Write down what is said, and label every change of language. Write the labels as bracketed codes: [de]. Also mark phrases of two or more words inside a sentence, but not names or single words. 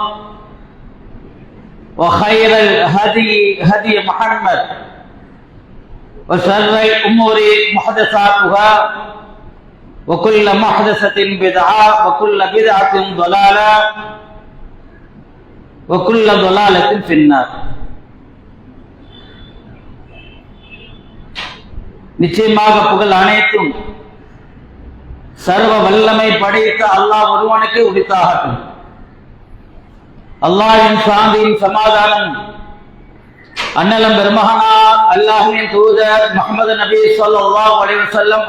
[ar] وخير الهدي هدي محمد وشر الأمور محدثاتها وكل محدثة بدعة وكل بدعة ضلالة وكل ضلالة في النار. [ta] நிச்சயமாக புகழ் அனைத்தும் சர்வ வல்லமை படைத்த அல்லாஹ் ஒருவனுக்கு உரித்தாகட்டும். அல்லாஹ்வின் சாந்தியின் சமாதானம் அன்னலம் பெருமகனார் அல்லாஹ்வின் தூதர் முஹம்மது நபி [ar] صلى الله عليه وسلم